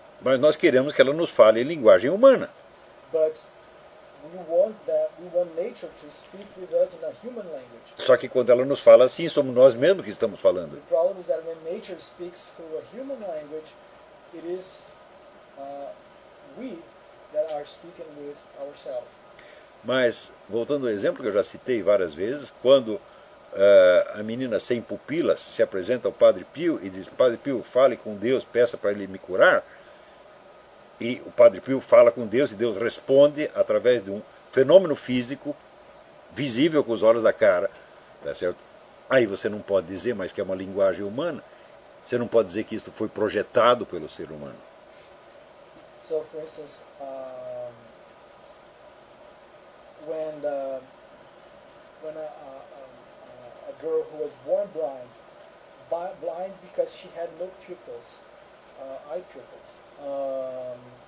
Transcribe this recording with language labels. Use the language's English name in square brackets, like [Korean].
[Portuguese] Mas nós queremos que ela nos fale em linguagem humana. [English] But we want that, we want nature to speak with us in a human language. [Portuguese] Só que quando ela nos fala assim, somos nós mesmos que estamos falando. [English] The problem is that when nature speaks through a human language, it is we that are speaking with ourselves. [Portuguese] Mas, voltando ao exemplo que eu já citei várias vezes, quando a menina sem pupilas se apresenta ao Padre Pio e diz, Padre Pio, fale com Deus, peça para ele me curar, e o Padre Pio fala com Deus e Deus responde através de um fenômeno físico visível com os olhos da cara, tá certo? Aí você não pode dizer mais que é uma linguagem humana, você não pode dizer que isto foi projetado pelo ser humano. [English] So, for instance, when the, when a girl who was born blind, blind because she had no pupils, eye pupils,